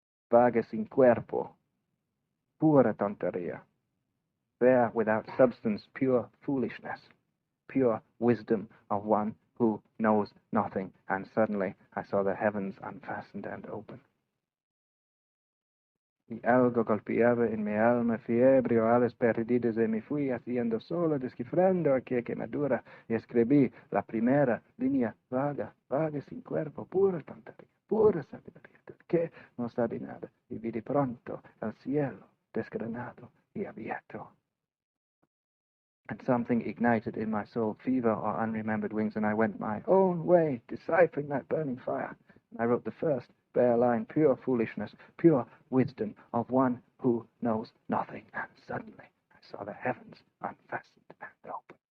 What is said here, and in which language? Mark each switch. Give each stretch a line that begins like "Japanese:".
Spanish: Vaga sin cuerpo, pura tontería.
English: There, without substance, pure foolishness, pure wisdom of one who knows nothing. And suddenly I saw the heavens unfastened and open.
Spanish: Y algo golpeaba en mi alma, fiebre o alas perdidas, y me fui haciendo solo, descifrando aquella quemadura, y escribí la primera línea vaga, vaga sin cuerpo, pura tontería, pura sabiduría, que no sabe nada, y vi de pronto el cielo desgranado y abierto.
English: And something ignited in my soul, fever or unremembered wings, and I went my own way, deciphering that burning fire. And I wrote the first bare line, pure foolishness, pure wisdom of one who knows nothing. And suddenly I saw the heavens unfastened and open.